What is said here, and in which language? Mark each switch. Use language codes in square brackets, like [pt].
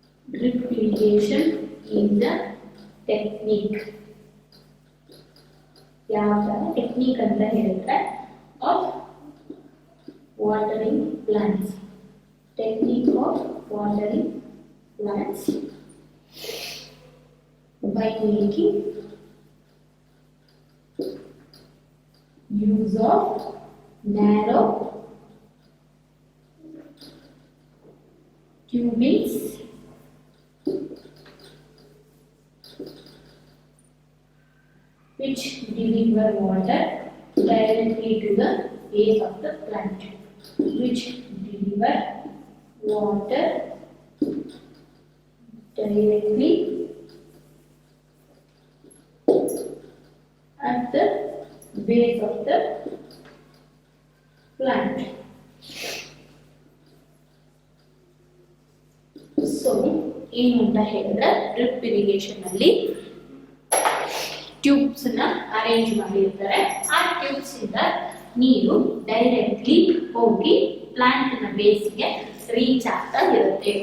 [en] Drip irrigation is the technique. [kn] ಯಾವ technique ಅಂತ ಹೇಳಿದ್ರೆ [en] of watering plants. Technique of watering plants by making use of narrow tubings which deliver water directly to the base of the plant. Which deliver water directly at the base of the plant. [kn] So ಏನು ಅಂತ ಹೇಳಿದ್ರೆ drip irrigation ಅಲ್ಲಿ tubes ನ arrange ಮಾಡಿರ್ತಾರೆ. ಆ tubes ಇಂದ ನೀರು directly ಹೋಗಿ ಪ್ಲಾಂಟಿನ ಬೇಸ್ಗೆ ರೀಚ್ ಆಗ್ತಾ ಇರುತ್ತೆ.